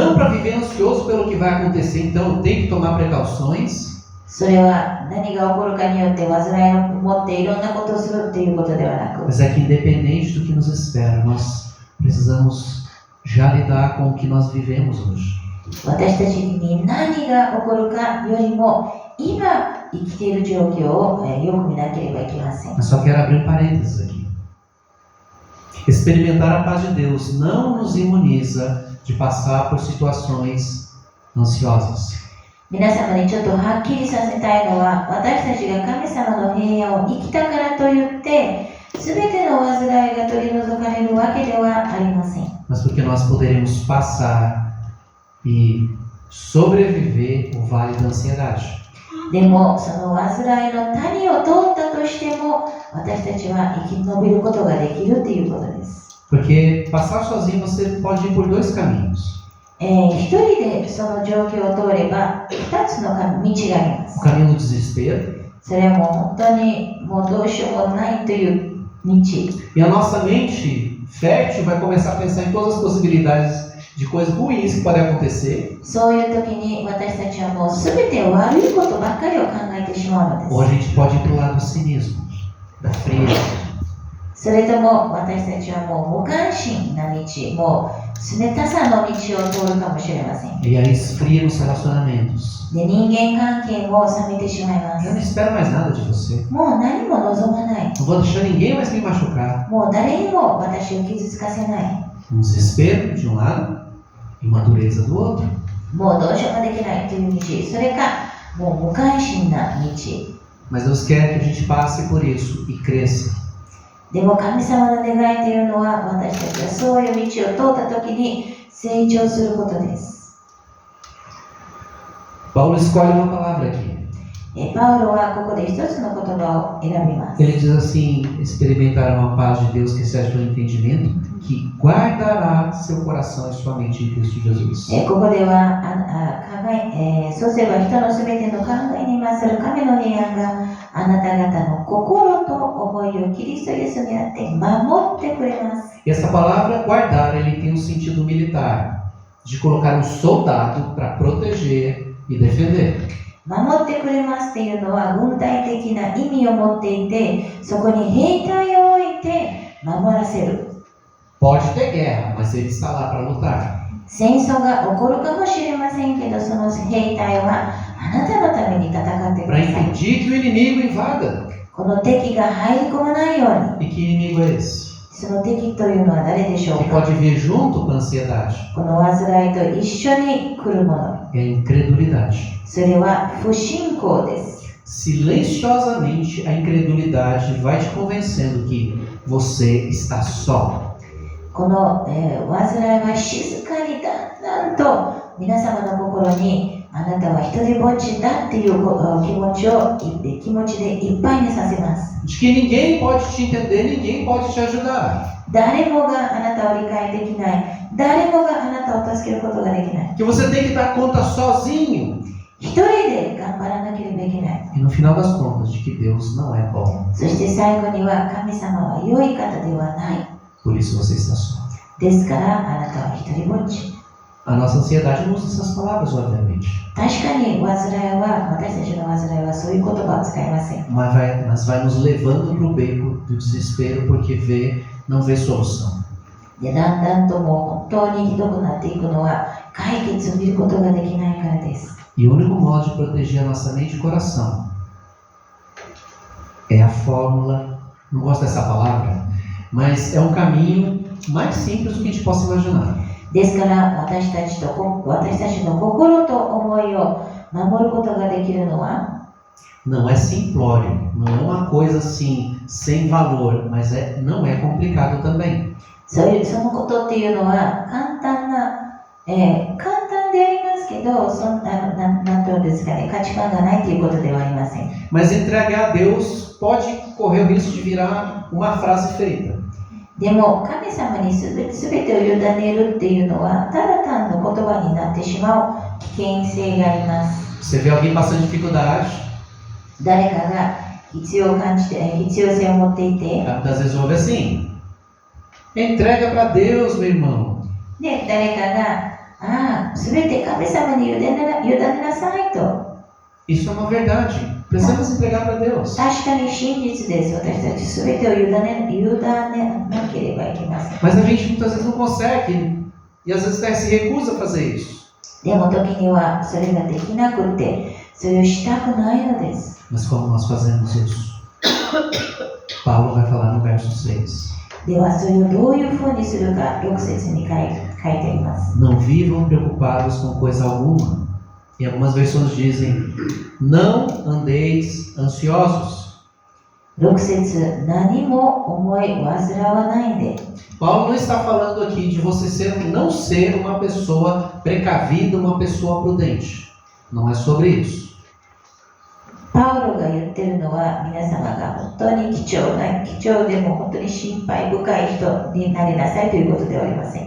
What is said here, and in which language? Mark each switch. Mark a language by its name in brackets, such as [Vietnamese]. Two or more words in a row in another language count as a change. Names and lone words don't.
[Portuguese] Não para viver ansioso pelo que vai acontecer, então eu tenho que tomar precauções. [Japanese] それは何が起こるかによって患いを持っていろんなことをするということではなく、 [Portuguese] Mas é que independente do que nos espera, nós precisamos já lidar com o que nós vivemos hoje. [Japanese] 私たちに何が起こるかよりも今生きている状況をよく見なければいけません。 [Portuguese] Mas só quero abrir um parênteses aqui. Experimentar a paz de Deus não nos imuniza de passar por situações ansiosas. [Japanese] 皆様にちょっとはっきりさせたいのは、私たちが神様の平安を生きたからといって全ての患いが取り除かれるわけではありません。 [Portuguese] Mas porque nós poderemos passar e sobreviver o vale da ansiedade. [Japanese] でもその患いの谷を通ったとしても私たちは生き延びることができるということです。 [Portuguese] Porque passar sozinho você pode ir por dois caminhos. [Japanese] 一人でその状況を通れば2つの道がありま [Portuguese] O [Japanese] す。 [Portuguese] caminho do desespero. [Japanese] それはもう本当にもうどうしようもないという道。 [Portuguese] E a nossa mente fértil vai começar a pensar em todas as possibilidades de coisas ruins que podem acontecer. [Japanese] そういう時に私たちはもう全て悪いことばっかりを考えてしまうの [Portuguese] Ou a [Japanese] です。 [Portuguese] gente pode ir para o lado do cinismo, da frieza. [Japanese] それとも私たちはもう無関心な道、もう冷たさの道を通るかもしれません。 [Portuguese] E aí esfria nos relacionamentos. [Japanese] で、人間関係も冷めてしまいま [Portuguese] Eu não [Japanese] す。 [Portuguese] espero mais nada de você. [Japanese] もう何も望まない。 [Portuguese] Não vou deixar ninguém mais me machucar. [Japanese] もう誰にも私を傷つかせない。 [Portuguese] Um desespero de um lado e uma dureza do outro. [Japanese] もうどうしようもできないという道、それかもう無関心な道。 [Portuguese] Mas Deus quer que a gente passe por isso e cresça. [Japanese] でも神様の願いというのは私たちはそういう道を通った時に成長することです。 [Portuguese] Paulo escolhe uma palavra aqui. [Japanese] パウロはここで一つの言葉を選びます。 [Portuguese] Ele diz assim: experimentarão a paz de Deus que excede todo entendimento, que guardará seu coração e sua mente em Cristo Jesus. [Japanese] ここではそうすれば人のすべての考えに勝る神の平安があなた方の心と思いをキリストイエスにあって守ってくれます。 [Portuguese] E essa palavra guardar, ele tem um sentido militar, de colocar um soldado para proteger e defender. [Japanese] 守ってくれますっていうのは軍隊的な意味を持っていて、そこに兵隊を置いて守らせる。 [Portuguese] Pode ter guerra, mas ele está lá para lutar. [Japanese] 戦争が起こるかもしれませんけど、その兵隊はあなたのために戦ってく [Portuguese] Para [Japanese] ださい。 [Portuguese] impedir que o inimigo invada. [Japanese] この敵が入り込まないように、 [Portuguese] E que inimigo é esse? [Japanese] その敵というのは誰でしょう [Portuguese] que [Japanese] か [Portuguese] pode vir junto com a ansiedade? [Japanese] この煩いと一緒に来るもの。 [Portuguese] É a incredulidade. [Japanese] それは不信仰です。 [Portuguese] Silenciosamente, a incredulidade vai te convencendo que você está só. [Japanese] この、煩いは静かにだんだんと皆様の心にあなたは一人ぼっちだっていう気持ちでいっぱいにさせます。 [Portuguese] De que ninguém pode te entender, ninguém pode te ajudar. [Japanese] 誰もがあなたを理解できない。誰もがあなたを助けることができない。 [Portuguese] Que você tem que dar conta sozinho. [Japanese] 一人で頑張らなければいけない。 [Portuguese] E no final das contas, de que Deus não é bom. [Japanese] そして最後には神様は良い方ではない。 [Portuguese] Por isso você está só. [Japanese] ですからあなたは一人ぼっち。 [Portuguese] A nossa ansiedade não usa essas palavras, obviamente. [Japanese] 確かに煩いは、私たちの煩いはそういう言葉を使いません。 [Portuguese] Mas vai nos levando para o beco do desespero porque não vê solução. [Japanese] で、だんだんともう本当にひどくなっていくのは解決を見ることができないからです。 [Portuguese] E o único modo de proteger a nossa mente e coração é a fórmula, não gosto dessa palavra, mas é um caminho mais simples do que a gente possa imaginar. [Japanese] ですから私たちの心と思いを守ることができるのは [Portuguese] Não é simplório, não é uma coisa assim, sem valor, mas não é complicado também. [Japanese] そのことっていうのは簡単でありますけど、なんとですかね、価値観がないということではありません。 [Portuguese] Mas entregar a Deus pode correr o risco de virar uma frase feita. [Japanese] でも神様に全てを委ねるっていうのはただ単の言葉になってしまう危険性があります。 [Portuguese] Você vê alguém passando dificuldade, [Japanese] 誰かが必要性を持っていて、 [Portuguese] muitas vezes ouve assim: entrega para Deus, meu irmão. [Japanese] で誰かが全て神様に委ねなさいと。 [Portuguese] Isso é uma verdade. Precisamos entregar para Deus. [Japanese] 確かに真実です。私たち全てを委ねなければいけません。 [Portuguese] Mas a gente muitas vezes não consegue e às vezes até se recusa a fazer isso. [Japanese] でも時にはそれができなくて、それをしたくないのです。 [Portuguese] Mas como nós fazemos isso? Paulo vai falar no verso 6. [Japanese] ではそれをどういうふうにするか6節に書いてあります。 [Portuguese] Não vivam preocupados com coisa alguma. E algumas versões dizem: não andeis ansiosos. [Japanese] 6 節、何も思い煩わないで。 [Portuguese] Paulo não está falando aqui de você não ser uma pessoa precavida, uma pessoa prudente. Não é sobre isso. [Japanese] パウロが言ってるのは皆様が本当に貴重でも本当に心配深い人になりなさいということではありません。